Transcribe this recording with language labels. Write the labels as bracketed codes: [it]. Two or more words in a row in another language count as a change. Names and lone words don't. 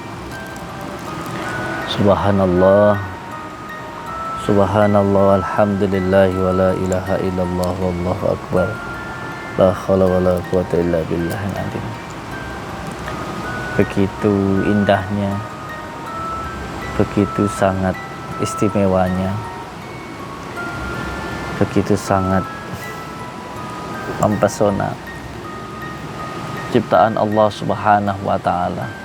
[ar] سبحان الله، سبحان الله، الحمد لله ولا إله إلا الله والله أكبر. لا حول ولا قوة إلا بالله العظيم. [id] Begitu indahnya, begitu sangat istimewanya, begitu sangat mempesona ciptaan Allah [ar] سبحانه وتعالى.